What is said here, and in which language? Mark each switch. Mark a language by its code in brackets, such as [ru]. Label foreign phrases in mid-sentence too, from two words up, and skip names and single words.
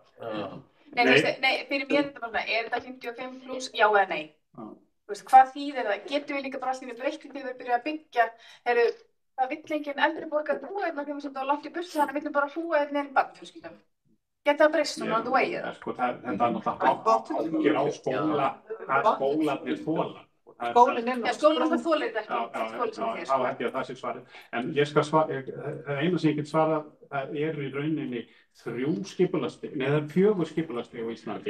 [is] Nei, fyrir mér er þetta bara, er þetta 55 pluss, já eða nei? Hvað þýðir það? Getum við líka bara alltaf breytt þegar við byrjum að byggja? Það vill enginn eldri borgar búa hérna þegar við sem það langt í burtu, þannig viljum bara búa hérna í barnfjölskyldum. Geta það breyst svona [en] on the way [is] eða? Þetta er náttúrulega á skóla, hvað skólarnir þola. Skólinn er skólinn það þolir þetta ekki. Já, ekki að það sé svarið. En ég skal svara, það eina sem ég get svarað, það eru í rauninni 3 skipulagsstig, nei það er 4 skipulagsstig á Íslandi.